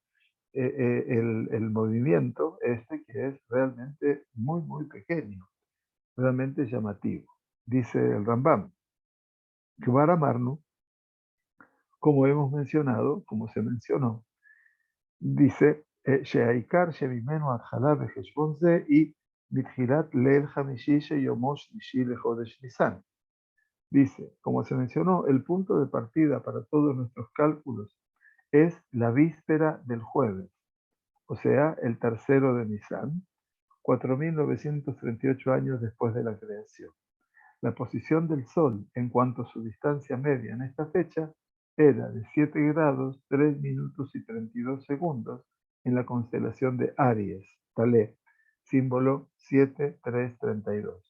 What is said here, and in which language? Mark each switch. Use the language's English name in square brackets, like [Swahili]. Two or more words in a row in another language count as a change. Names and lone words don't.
[Spanish] El movimiento este que es realmente muy, muy pequeño, realmente llamativo. Dice el Rambam, [Hebrew] כבר אמרנו, [Spanish] como hemos mencionado, como se mencionó, dice, [Hebrew] שהעיקר שממנו ההתחלה בחשבון זה היא מתחילת ליל חמישי שיומו שלישי לחודש ניסן. [Spanish] Dice, como se mencionó, el punto de partida para todos nuestros cálculos es la víspera del jueves, o sea, el tercero de Nisan, 4.938 años después de la creación. La posición del Sol en cuanto a su distancia media en esta fecha era de 7 grados, 3 minutos y 32 segundos en la constelación de Aries, Talé, símbolo 7332.